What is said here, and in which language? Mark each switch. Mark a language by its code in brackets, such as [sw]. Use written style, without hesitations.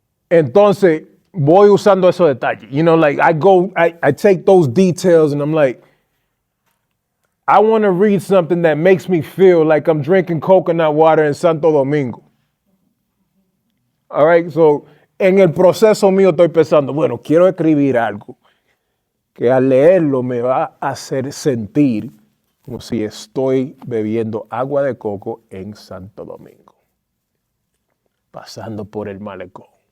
[es] Entonces, voy usando esos detalles. [en] Like I take those details and I'm like, I want to read something that makes me feel like I'm drinking coconut water in Santo Domingo. All right, so [es] en el proceso mío estoy pensando, bueno, quiero escribir algo que al leerlo me va a hacer sentir como si estoy bebiendo agua de coco en Santo Domingo, pasando por el malecón.